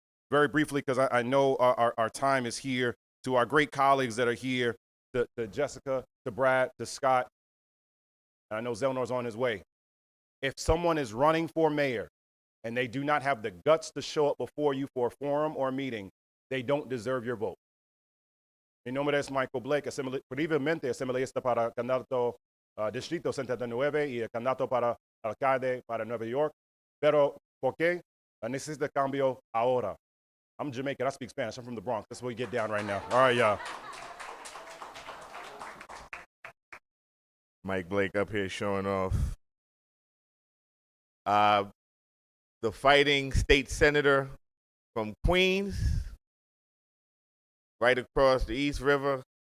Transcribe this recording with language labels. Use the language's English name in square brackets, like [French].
[English] Very briefly, because I know our time is here, to our great colleagues that are here, to Jessica, to Brad, to Scott, and I know Zellnor's on his way. If someone is running for mayor and they do not have the guts to show up before you for a forum or a meeting, they don't deserve your vote. [Spanish] Mi nombre es Michael Blake, brevemente asambleísta para candidato Distrito 79 y el candidato para alcalde para Nueva York. Pero, ¿por qué? Necesita cambio ahora. [English] I'm Jamaican, I speak Spanish, I'm from the Bronx. That's what we get down right now. All right, y'all. Mike Blake up here showing off. The fighting state senator from Queens, right across the East River.